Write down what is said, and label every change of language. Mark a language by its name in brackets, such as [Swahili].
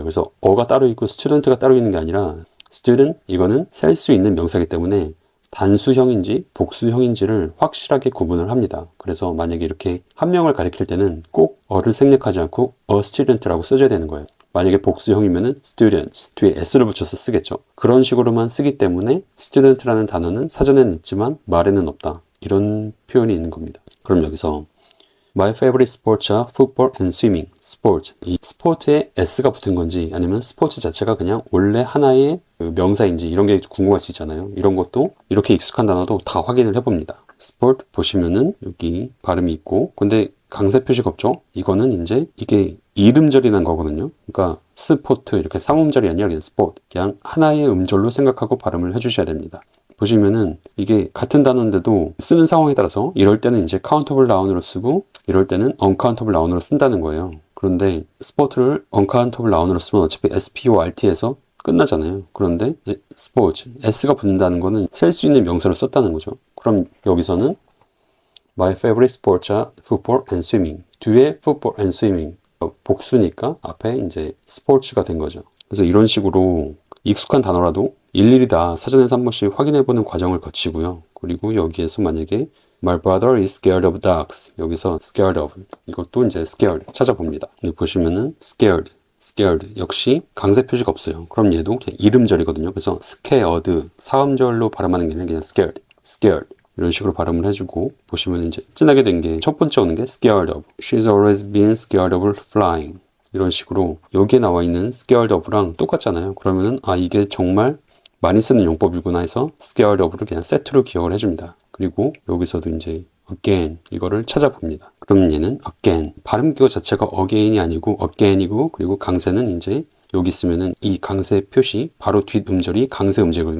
[Korean] 그래서 어가 따로 있고 student가 따로 있는 게 아니라 student 이거는 셀 수 있는 명사이기 때문에 단수형인지 복수형인지를 확실하게 구분을 합니다. 그래서 만약에 이렇게 한 명을 가리킬 때는 꼭 어를 생략하지 않고 a student라고 써줘야 되는 거예요. 만약에 복수형이면은 students 뒤에 s를 붙여서 쓰겠죠. 그런 식으로만 쓰기 때문에 student라는 단어는 사전에는 있지만 말에는 없다. 이런 표현이 있는 겁니다. 그럼 여기서 [English] My favorite sports are football and swimming. [Korean] 스포츠. 이 스포츠에 s가 붙은 건지 아니면 스포츠 자체가 그냥 원래 하나의 그 명사인지 이런 게 궁금할 수 있잖아요. 이런 것도 이렇게 익숙한 단어도 다 확인을 해봅니다. 스포츠 보시면은 여기 발음이 있고 근데 강세 표시가 없죠? 이거는 이제 이게 이름절이라는 거거든요. 그러니까 스포트 이렇게 삼음절이 아니라 그냥 스포츠. 그냥 하나의 음절로 생각하고 발음을 해주셔야 됩니다. 보시면은 이게 같은 단어인데도 쓰는 상황에 따라서 이럴 때는 이제 countable noun으로 쓰고 이럴 때는 uncountable noun으로 쓴다는 거예요. 그런데 스포츠를 uncountable noun으로 쓰면 어차피 sport에서 끝나잖아요. 그런데 스포츠, s가 붙는다는 거는 셀 수 있는 명사로 썼다는 거죠. 그럼 여기서는 [English] My favorite sports are football and swimming. [Korean] 뒤에 [English] football and swimming. [Korean] 복수니까 앞에 이제 스포츠가 된 거죠. 그래서 이런 식으로 익숙한 단어라도 일일이 다 사전에서 한 번씩 확인해보는 과정을 거치고요. 그리고 여기에서 만약에 [English] My brother is scared of dogs. [Korean] 여기서 scared of 이것도 이제 scared 찾아봅니다. 근데 보시면은 scared 역시 강세 표시가 없어요. 그럼 얘도 그냥 이름절이거든요. 그래서 scared 사음절로 발음하는 게 아니라 그냥 scared 이런 식으로 발음을 해주고 보시면 이제 진하게 된 게 첫 번째 오는 게 scared of. [English] She's always been scared of flying. [Korean] 이런 식으로 여기에 나와 있는 scared of랑 똑같잖아요. 그러면은 아 이게 정말 많이 쓰는 용법이구나 해서 scared of를 그냥 세트로 기억을 해줍니다. 그리고 여기서도 이제 again 이거를 찾아봅니다. 그럼 얘는 again 발음 기호 자체가 again이 아니고 again이고 그리고 강세는 이제 여기 있으면은 이 강세 표시 바로 뒷 음절이 강세 음절이거든요.